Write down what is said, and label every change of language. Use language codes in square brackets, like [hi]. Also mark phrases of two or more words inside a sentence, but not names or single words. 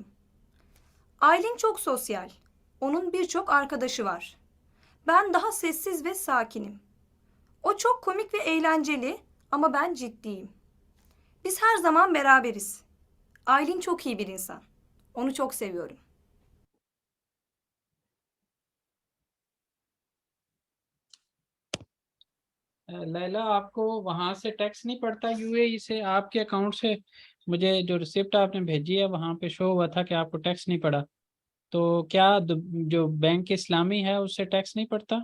[tr] Aylin çok sosyal. Onun birçok arkadaşı var. Ben daha sessiz ve sakinim. O çok komik ve eğlenceli ama ben ciddiyim. Biz her zaman beraberiz. Aylin çok iyi bir insan. Onu çok seviyorum. [hi] लैला, आपको वहाँ से टैक्स नहीं पड़ता यूएई से? आपके अकाउंट से मुझे जो रिसिप्ट आपने भेजी है वहाँ पे शो हुआ था कि आपको टैक्स नहीं पड़ा, तो क्या जो बैंक इस्लामी है उससे टैक्स नहीं पड़ता?